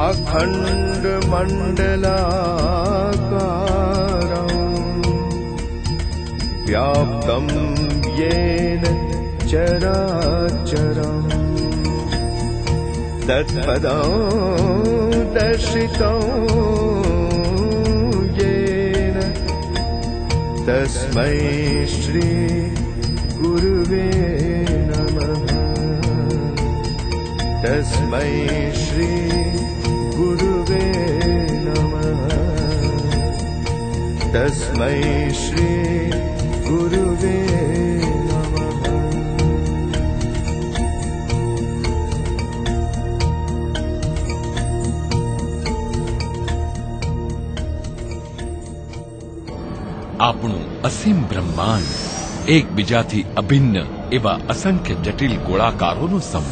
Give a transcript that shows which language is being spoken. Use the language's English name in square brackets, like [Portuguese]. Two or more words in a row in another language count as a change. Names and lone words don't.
[Sanskrit] अखण्डमण्डलाकारम् व्याप्तं येन चराचरम् तत्पदं दर्शितं येन तस्मै श्री गुरुवे नमः। तस्मै श्री गुरुवे नमः। तस्मै श्री गुरुवे नमः। [Gujarati] આપણું અસીમ બ્રહ્માંડ એકબીજાથી અભિન્ન એવા અસંખ્ય જટિલ ગોળાકારોનો સમૂહ,